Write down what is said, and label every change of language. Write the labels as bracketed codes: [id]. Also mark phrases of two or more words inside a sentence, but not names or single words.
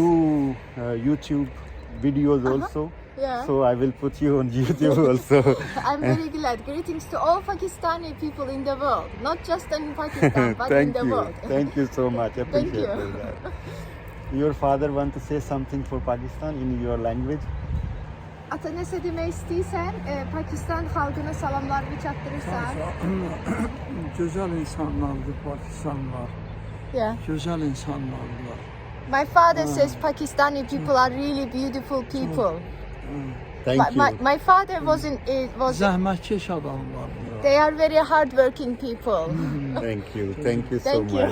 [en] do YouTube videos also. Yeah. So I will put you on YouTube also. I'm very glad. Greetings to all Pakistani people in the world, not just in Pakistan, but in Thank the you. world. Thank you so much. Appreciate you. that. Your father want to say something for Pakistan in your language? [az] Ata nəsə demək istəyirsən, Pakistan xalqına salamlarını çatdırırsan. Güzel insanlardı Pakistanlılar. [en] Yeah. [az] Güzel insanlardılar. [en] My father says Pakistani people are really beautiful people. Thank you. My father was [az] Zahmetkeş adamlardılar. [en] they are very hardworking people. Thank you. Thank you so Thank you.